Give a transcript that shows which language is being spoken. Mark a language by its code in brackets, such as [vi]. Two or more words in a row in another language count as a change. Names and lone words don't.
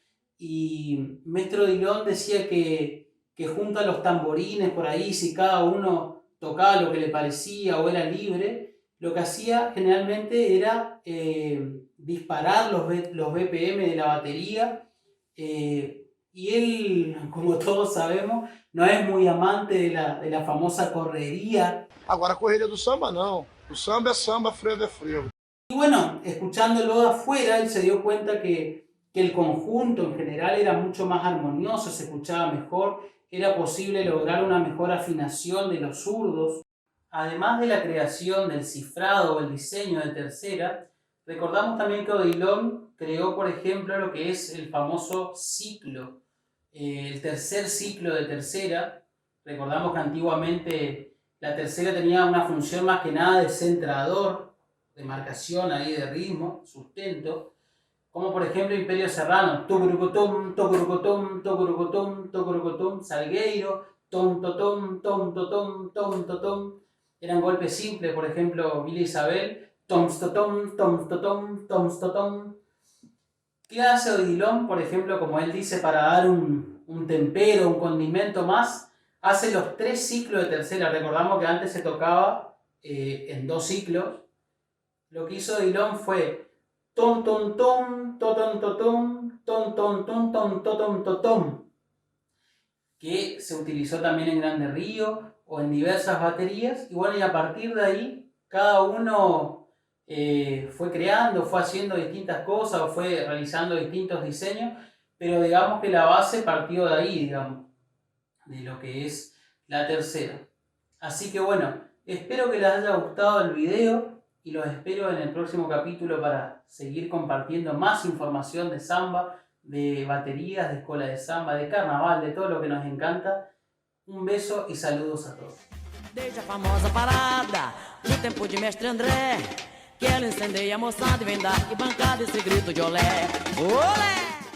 [es] y Mestre Odilon decía que junto a los tamborines por ahí, si cada uno tocaba lo que le parecía o era libre, lo que hacía generalmente era disparar los BPM de la batería, y él, como todos sabemos, no es muy amante de la famosa correría. [pt] Agora, a correria do samba, não. O samba é samba, frevo é frevo. [es] Y bueno, escuchándolo de afuera, él se dio cuenta que el conjunto en general era mucho más armonioso, se escuchaba mejor, era posible lograr una mejor afinación de los zurdos. Además de la creación del cifrado o el diseño de tercera, recordamos también que Odilon creó, por ejemplo, lo que es el famoso ciclo, el tercer ciclo de tercera. Recordamos que antiguamente la tercera tenía una función más que nada de centrador, de marcación ahí de ritmo, sustento, como por ejemplo Imperio Serrano, tocurucutum, tocurucutum, tocurucutum, tocurucutum, Salgueiro, tom totom, tom totom, tom totom. Eran golpes simples, por ejemplo Villa Isabel, tom totom, tom totom, tom totom. ¿Qué hace Odilon, por ejemplo, como él dice, para dar un tempero, un condimento más? Hace los 3 ciclos de tercera. Recordamos que antes se tocaba en 2 ciclos. Lo que hizo Odilon fue tom tom tom, totom totom, tom tom tom, tom totom totom, que se utilizó también en Grande Río o en diversas baterías. Y bueno, y a partir de ahí cada uno fue creando, fue haciendo distintas cosas o fue realizando distintos diseños, pero digamos que la base partió de ahí, digamos, de lo que es la tercera. Así que bueno, espero que les haya gustado el video y los espero en el próximo capítulo para seguir compartiendo más información de samba, de baterías, de escuela de samba, de carnaval, de todo lo que nos encanta. Un beso y saludos a todos. [pt] Desde a famosa parada, no tempo de Mestre André, que ela incendeia a moçada e vem dar arquibancada esse grito de olé, olé!